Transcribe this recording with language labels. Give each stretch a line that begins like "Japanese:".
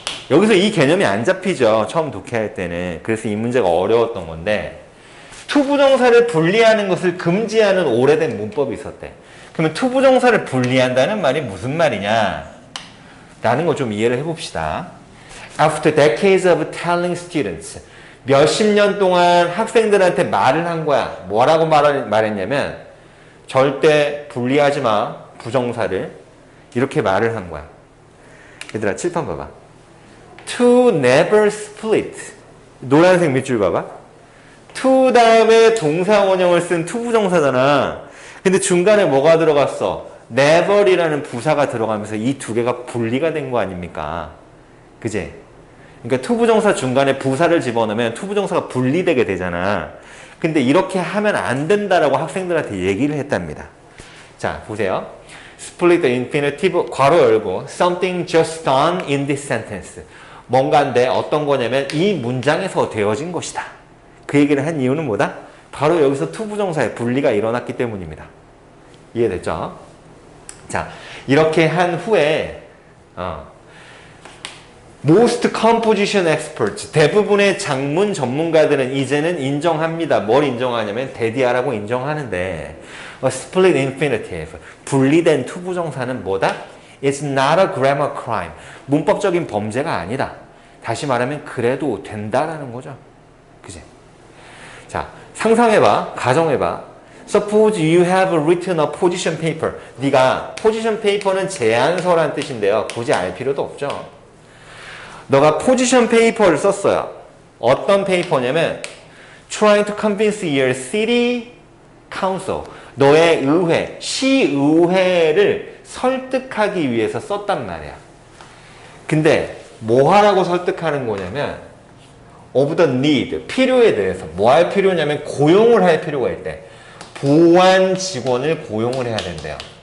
Korean: 여기서 이 개념이 안 잡히죠. 처음 독해할 때는. 그래서 이 문제가 어려웠던 건데 to 부정사를 분리하는 것을 금지하는 오래된 문법이 있었대. 그러면 to 부정사를 분리한다는 말이 무슨 말이냐? 라는 거 좀 이해를 해봅시다.
English: After decades of telling students.
Korean: 몇십 년 동안 학생들한테 말을 한 거야. 뭐라고 말했냐면 절대 분리하지 마. 부정사를. 이렇게 말을 한 거야. 얘들아 칠판 봐봐.
English: To never split.
Korean: 노란색 밑줄 봐봐. to 다음에 동사 원형을 쓴 to 부정사잖아. 근데 중간에 뭐가 들어갔어? never이라는 부사가 들어가면서 이 두 개가 분리가 된 거 아닙니까? 그지? 그러니까 to 부정사 중간에 부사를 집어넣으면 to 부정사가 분리되게 되잖아. 근데 이렇게 하면 안 된다라고 학생들한테 얘기를 했답니다. 자, 보세요.
English: Split the infinitive,
Korean: 괄호 열고
English: something just done in this sentence.
Korean: 뭔가인데 어떤 거냐면 이 문장에서 되어진 것이다. 그 얘기를 한 이유는 뭐다? 바로 여기서 to 부정사의 분리가 일어났기 때문입니다. 이해됐죠? 자, 이렇게 한 후에
English: Most composition experts,
Korean: 대부분의 작문 전문가들은 이제는 인정합니다. 뭘 인정하냐면 대디아라고 인정하는데 split infinitive, 분리된 투부정사는 뭐다?
English: It's not a grammar crime.
Korean: 문법적인 범죄가 아니다. 다시 말하면 그래도 된다라는 거죠. 그지? 자, 상상해봐. 가정해봐.
English: Suppose you have written a position paper.
Korean: 네가 position paper는 제안서란 뜻인데요. 굳이 알 필요도 없죠. 너가 포지션 페이퍼를 썼어요. 어떤 페이퍼냐면
English: trying to convince your city council.
Korean: 너의 의회, 시의회를 설득하기 위해서 썼단 말이야. 근데 뭐 하라고 설득하는 거냐면
English: of the need,
Korean: 필요에 대해서. 뭐 할 필요냐면 고용을 할 필요가 있대. 보안 직원을 고용을 해야 된대요.